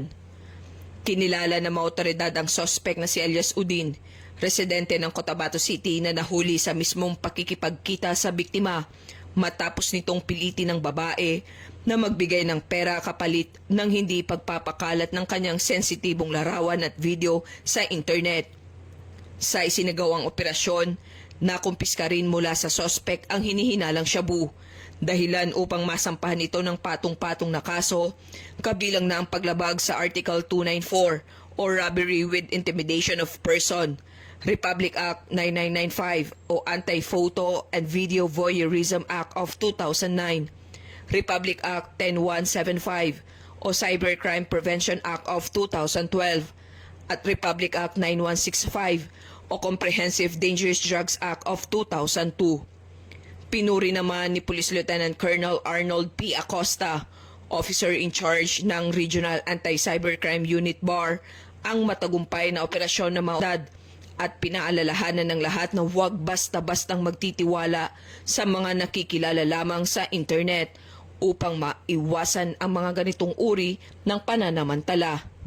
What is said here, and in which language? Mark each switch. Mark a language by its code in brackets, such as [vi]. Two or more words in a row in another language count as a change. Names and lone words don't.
[tl] Kinilala ng mga otoridad ang sospek na si Elias Udin, residente ng Cotabato City na nahuli sa mismong pakikipagkita sa biktima matapos nitong pilitin ng babae na magbigay ng pera kapalit ng hindi pagpapakalat ng kanyang sensitibong larawan at video sa internet. Sa isinagawang operasyon, nakumpiska rin mula sa sospek ang hinihinalang shabu, dahilan upang masampahan ito ng patong-patong na kaso, kabilang na ang paglabag sa Article 294 or [en] robbery with intimidation of person, [tl] Republic Act 9995 o Anti-Photo and Video Voyeurism Act of 2009, Republic Act 10175 o Cybercrime Prevention Act of 2012, at Republic Act 9165 o Comprehensive Dangerous Drugs Act of 2002. Pinuri naman ni Police Lieutenant Colonel Arnold P. Acosta, [en] Officer in Charge [tl] ng Regional Anti-Cybercrime Unit BAR, ang matagumpay na operasyon ng mga otoridad at pinaalalahanan ng lahat na huwag basta-bastang magtitiwala sa mga nakikilala lamang sa internet upang maiwasan ang mga ganitong uri ng pananamantala.